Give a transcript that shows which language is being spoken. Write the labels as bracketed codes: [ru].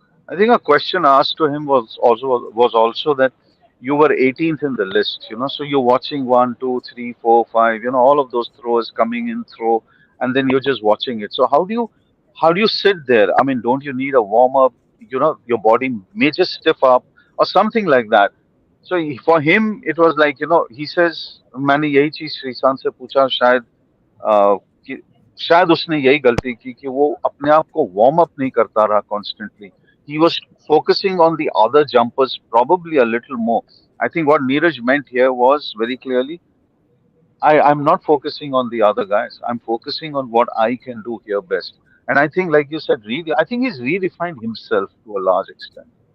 [en] I think a question asked to him was also that you were 18th in the list, so you're watching one, two, three, four, five, all of those throws coming in throw, and then you're just watching it. So how do you sit there? I mean, don't you need a warm up? Your body may just stiff up or something like that. So for him, it was like, he says, मैंने यही चीज श्रीशांत से पूछा शायद [hi] शायद उसने यही गलती की कि वो अपने आप को वार्म अप नहीं करता रहा constantly. [en] He was focusing on the other jumpers probably a little more. I think what Neeraj meant here was very clearly, I'm not focusing on the other guys. I'm focusing on what I can do here best. And I think, like you said, really, I think he's redefined himself to a large extent.